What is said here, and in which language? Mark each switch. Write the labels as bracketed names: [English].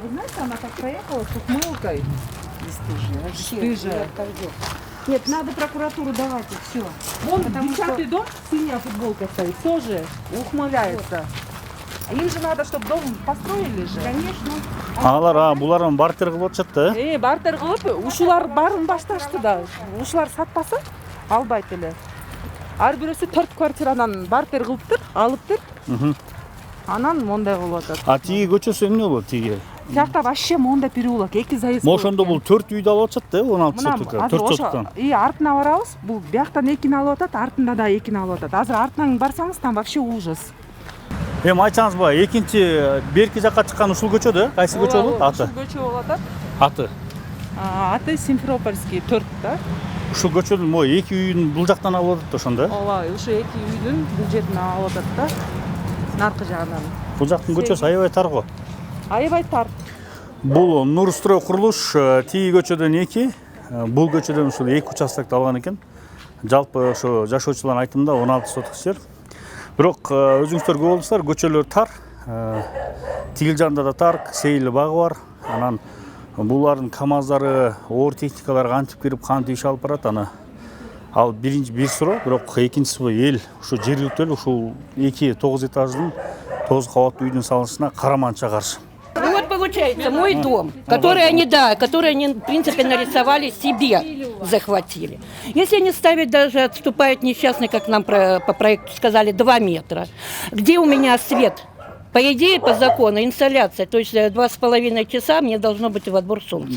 [Russian] Вы знаете, она так проехала с ухмылкой. Бесстыжая. Нет, надо прокуратуру давать, и все. Вон 10-й дом, синяя футболка стоит, тоже ухмыляется. Им же надо, чтобы дом построили же. Конечно. [Kyrgyz] Алар булар бартер кылып атышат да. Бартер кылып, ушулар баарын башташты да. Ушулар сатпаса албайт эле. Ар бирөөсү 4 квартиранан бартер кылыптыр, алыптыр. Анан мондай кылып атат. А тиги көчөсү эмне болот тиги? Тиякта вообще мондай переулок, 2 заезд. Ошондо бул 4 үйдү алып атышат да, 16 сотка, 4 соткан. Артына барабыз, бул бияктан 2-ни алып атат, артында да 2-ни алып атат. Азыр артынан барсаңыз, [Russian] там вообще ужас. [Kyrgyz] Эми айтсаңызбы, экинчи берки жакка чыккан ушул көчө да? Кайсы көчө болот? Аты. Ушул көчө болуп атат. Аты. Аты Симферопольский 4 да. Ушул көчөнүн могу 2 үйүн бул жактан алып атат ошондо. Ооба, ушу 2 үйдүн бул жерден алып атат да. Наркы жагынан. Бул жактын көчөсү аябай тар го. Аябай тар. Бул Нурстрой курулуш тиги көчөдөн 2, бул көчөдөн ушул 2 участокты алган экен. Жалпы ошо жашоочулардын айтымында 16 соток жер. Бирок өзүңүздөр көрүп болдуңуздар, көчөлөр тар. Тигил жагында да тар, сейил багы бар. Анан булардын КамАЗдары, оор техникалар кантип кирип, кантип иш алып барат, аны ал биринчи бир суроо, бирок экинчиси эл ушу жергиликтүү эл ушул 2-9 этаждын 9 кабаттуу үйдүн салынышына караманча каршы. [Russian] Ну вот получается мой дом, который они, в принципе, нарисовали себе, захватили. Если они ставят, даже отступают несчастные, как нам по проекту сказали, 2 метра, где у меня свет? По идее, по закону, инсталляция, то есть 2,5 часа мне должно быть в отбор солнца.